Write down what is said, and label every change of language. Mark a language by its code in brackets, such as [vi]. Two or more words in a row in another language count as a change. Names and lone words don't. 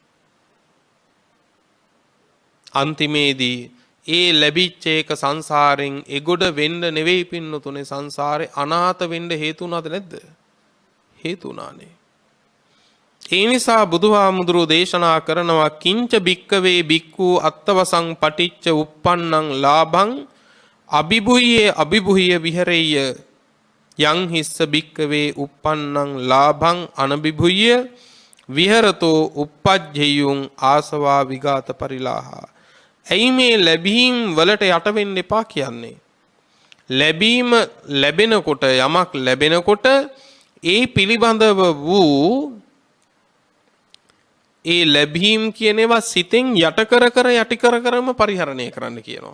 [si] අන්තිමේදී ඒ ලැබිච්ච එක සංසාරෙන් එගොඩ වෙන්න නෙවෙයි පින්නතුනේ, සංසාරේ අනාථ වෙන්න හේතු වුණාද නැද්ද? හේතු වුණානේ. ඒ නිසා බුදුහාමුදුරුවෝ දේශනා කරනවා [pi] කිංච බික්කවේ බික්ඛු අත්තවසං පටිච්ච uppannං ලාභං අභිභුය විහෙරෙය්‍ය යං හිස්ස බික්කවේ uppannං ලාභං අනභිභුය විහෙරතෝ uppajjeyun ආසවා විගාත පරිලාහා. [si] ඇයි මේ ලැබීම් වලට යට වෙන්න එපා කියන්නේ? ලැබීම ලැබෙනකොට, යමක් ලැබෙනකොට ඒ පිළිබඳව වූ ඒ ලැබීම් කියන ඒවා සිතෙන් යට කර කර යටි කර කරම පරිහරණය කරන්න කියනවා.